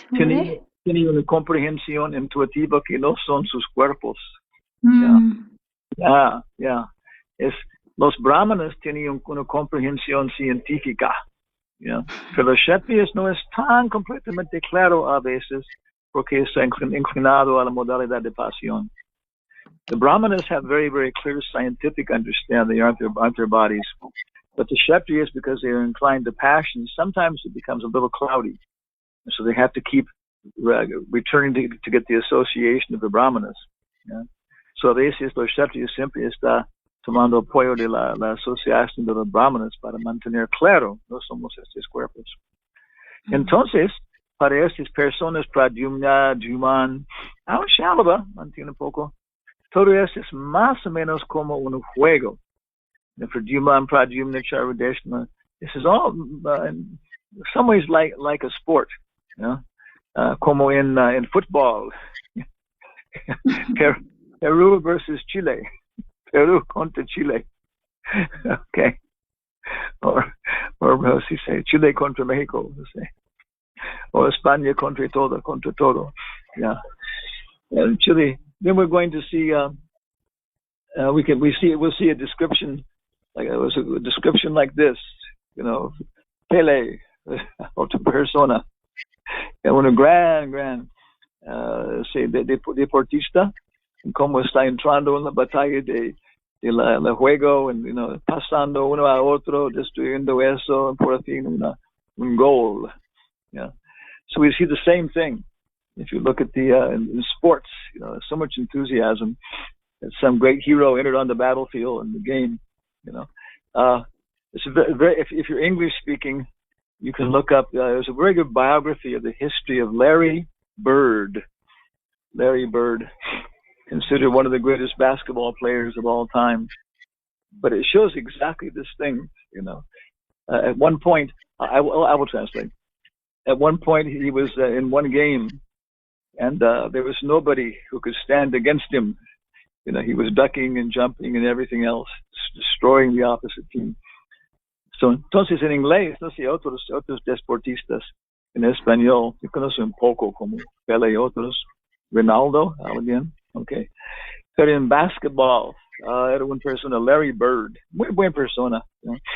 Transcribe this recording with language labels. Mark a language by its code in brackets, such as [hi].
[es] Tienen una comprensión intuitiva que no son sus cuerpos. Yeah. Los brahmanas tienen una comprensión científica. Yeah. Pero los kshatriyas no es tan completamente claro a veces porque está inclinado a la modalidad de pasión. [en] The brahmanas have very, very clear scientific understanding, aren't their bodies. But the kshatriyas, because they are inclined to passion, sometimes it becomes a little cloudy. So they have to keep returning to get the association of the brahmanas. Yeah? [es] So a veces los kshatriyas siempre está tomando apoyo de la asociación de los brahmanas para mantener claro, no somos estos cuerpos. Entonces, para estas personas, Pradyumna, Juman, aún Shalava, mantiene un poco, todo esto es más o menos como un juego. [en] For Juman, Pradyumna, Charudeshna, this is all in some ways like a sport, you know? Como in football. [es] Peru versus Chile. Peru contra Chile. Okay. [en] Or how do you say, Chile contra Mexico, say. Or [es] España contra todo. [en] Yeah. And Chile. Then we're going to see. We'll see a description. Like it was a description like this. You know, Pele, [es] otra persona. And una gran, deportista, and como está entrando en la batalla de la juego, [en] and you know, [es] pasando uno a otro, destruyendo eso, and por fin un goal. [en] Yeah. So we see the same thing. If you look at the in sports, you know, so much enthusiasm that some great hero entered on the battlefield in the game. You know, it's very if you're English speaking, you can look up. There's a very good biography of the history of Larry Bird. Larry Bird, considered one of the greatest basketball players of all time. But it shows exactly this thing. You know, at one point, I will translate. At one point, he was in one game. And there was nobody who could stand against him. You know, he was ducking and jumping and everything else, destroying the opposite team. [es] So, entonces en inglés, no sé, otros deportistas en español, yo conozco un poco como Pele y otros, Ronaldo, alguien, okay. Pero en basketball, era una persona, Larry Bird, muy buena persona, ¿no?